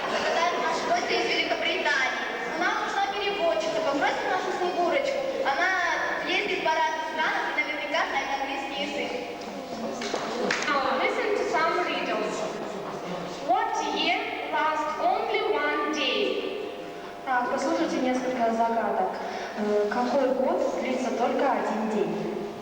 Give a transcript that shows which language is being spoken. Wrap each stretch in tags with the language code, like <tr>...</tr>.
<ru>Заказали нашу гостью из Великобритании. Нам нужна переводчица. Попросим нашу Снегурочку. Она ездит по разным странам и наверняка знает английский язык.</ru> <en>Now listen to some riddles. What year lasts only one day?</en> <ru>Послушайте несколько загадок. Какой год длится только один день?</ru>